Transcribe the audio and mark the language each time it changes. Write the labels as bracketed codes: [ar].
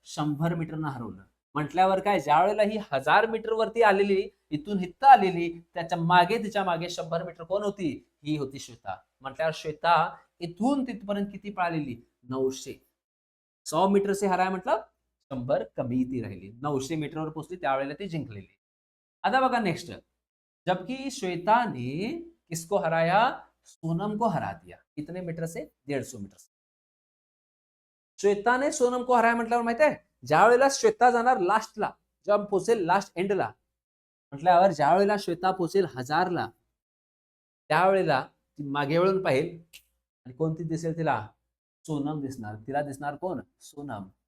[mr] 100 मीटरनं हरवलं. म्हटल्यावर काय, ज्यावेळेला ही 1000 मीटर वरती आलेली, इथून इथं आलेली, त्याच्या मागे तिच्या मागे 100 मीटर कोण होती? ही होती श्वेता. म्हटल्यावर श्वेता इथून तिथपर्यंत किती पळालेली? 900. [hi] 100 मीटर से हराया मतलब [mr] 100 कमी ती राहिली. 900 मीटरवर पोहोचली त्यावेळेला ती जिंकलेली. आता बघा नेक्स्ट. [hi] जबकि श्वेता ने किसको हराया? सोनम को हरा दिया. कितने मीटर से? 150 मीटर से. [mr] श्वेताने सोनम [hi] को हराया [mr] म्हटल्यावर माहिती आहे, ज्या वेळेला श्वेता जाणार लास्टला, जेव्हा पोहोचेल लास्ट एंडला, म्हटल्यावर ज्या वेळेला श्वेता पोहोचेल 1000ला, त्यावेळेला ती मागे वळून पाहिल आणि कोणती दिसेल तिला? सोनम दिसणार. तिला दिसणार कोण? सोनम.